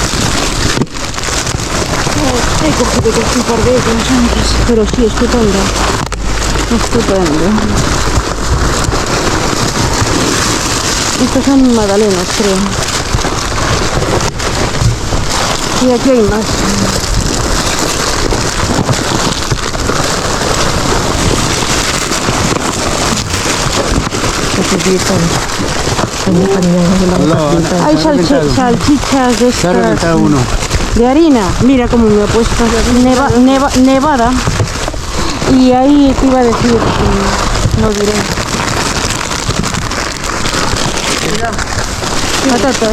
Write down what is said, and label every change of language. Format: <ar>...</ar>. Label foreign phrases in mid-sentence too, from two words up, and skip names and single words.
<es>He cogido un par de ellos antes, pero sí, estupendo. Estupendo. Estos son magdalenas, creo. Y aquí hay más.</es> <tl>Kasi dito. Kanya-kanyang hilang</tl> <es>Hay salchichas de Se ha estas reventado uno. de harina. Mira cómo me ha puesto. Nevada. Y ahí te iba a decir, no diré. Patatas.</es>